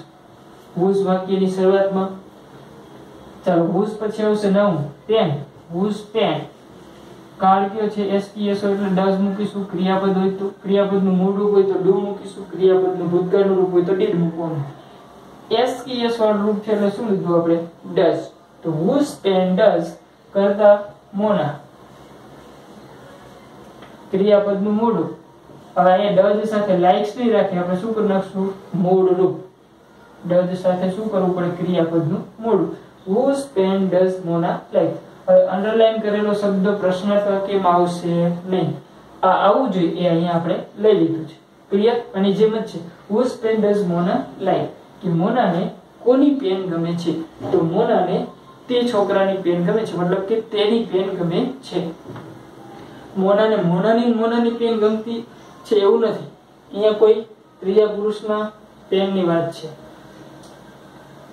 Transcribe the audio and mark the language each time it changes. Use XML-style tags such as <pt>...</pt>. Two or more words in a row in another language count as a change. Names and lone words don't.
<gu>whose વાક્યની શરૂઆતમાં. ચાલો, whose પછી આવશે નાઉન પેન. whose પેન. કાળ કયો છે? એસટીએસ એટલે ડઝ મૂકીશું. ક્રિયાપદ હોય તો ક્રિયાપદનું મૂળ રૂપ હોય તો ડુ મૂકીશું. ક્રિયાપદનું ભૂતકાળનું રૂપ હોય તો ડીડ મૂકવાનું. એસટીએસ વાળું રૂપ છે એટલે શું લીધું આપણે? ડઝ. તો</gu> <en>whose pen does</en> <gu>કરતા મોના. ક્રિયાપદનું મૂળ રૂપ. હવે અહીંયા ડઝ સાથે લાઇક્સ નહીં રાખી, આપણે શું કરી નાખશું? મૂળ રૂપ. ડઝ સાથે શું કરવું પડે? ક્રિયાપદનું મૂળ રૂપ.</gu> <en>whose pen does મોના like.</en> <gu>હવે અંડરલાઈન કરેલો શબ્દ પ્રશ્નાર્થ વાક્યમાં આવશે નહીં. આ આવવું જોઈએ એ અહીંયા આપણે લઈ લીધું છે. ક્લિયર? અને જેમ જ છે</gu> <en>whose pen does</en> <gu>મોના like, કે મોનાને કોની પેન ગમે છે? તો મોનાને તે છોકરાની પેન ગમે છે, મતલબ કે તેની પેન ગમે છે. મોનાને મોનાની પેન ગમતી છે એવું નથી. અહીંયા કોઈ ત્રીજા પુરુષના પેનની વાત છે.</gu>